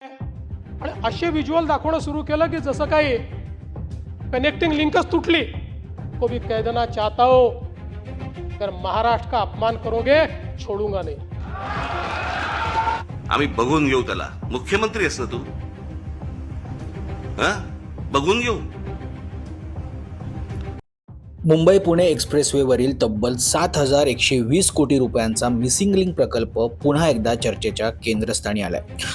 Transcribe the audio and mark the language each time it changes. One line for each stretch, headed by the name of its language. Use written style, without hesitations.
Marathi: आणि असे व्हिज्युअल दाखवणं सुरू केलं की जसं काही कनेक्टिंग लिंकच तुटली।
Hindi: को भी कह देना चाहता हो, अगर महाराष्ट्र का अपमान करोगे छोडूंगा नहीं।
Marathi: आम्ही बघून घेऊ त्याला। मुख्यमंत्री आहेस ना तू, बघून घेऊ। मुंबई पुणे एक्सप्रेसवेवरील तब्बल 7,120 कोटी रुपयांचा मिसिंग लिंक प्रकल्प पुन्हा एकदा चर्चेच्या केंद्रस्थानी आलाय।